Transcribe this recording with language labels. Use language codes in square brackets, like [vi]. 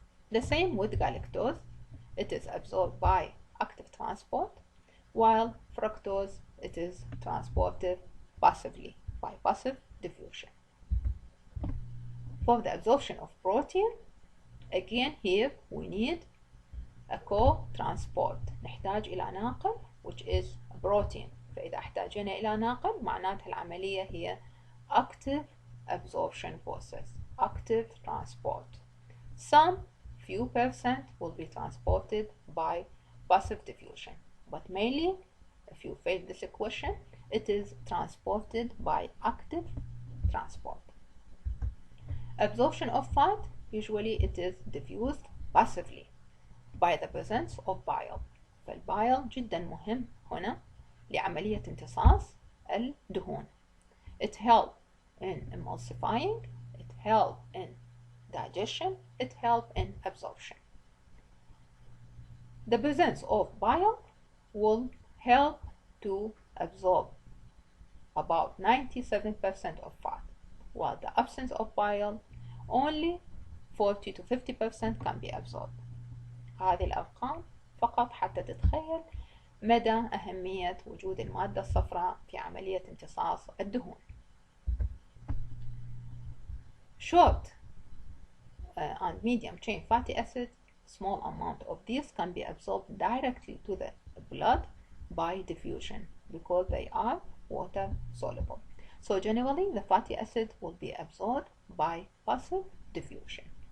[en] The same with galactose, it is absorbed by active transport, while fructose it is transported passively by passive diffusion. For the absorption of protein, again here we need a co-transport. [ar] نحتاج إلى ناقل [en] which is protein. [ar] فإذا احتاجنا إلى ناقل معناتها العملية هي [en] active absorption process, active transport. Some few percent will be transported by passive diffusion, but mainly, if you face this question, it is transported by active transport. Absorption of fat, usually it is diffused passively by the presence of bile. [ar] فالبايل جدا مهم هنا لعملية امتصاص الدهون. [en] It helps in emulsifying, it helps in digestion, it helps in absorption. The presence of bile will help to absorb about 97% of fat, while the absence of bile only 40 to 50% can be absorbed. [ar] هذه الأرقام فقط حتى تتخيل مدى أهمية وجود المادة الصفراء في عملية امتصاص الدهون. [en] Short and medium chain fatty acids, small amount of these can be absorbed directly to the blood by diffusion because they are water soluble. So generally the fatty acid will be absorbed by passive diffusion.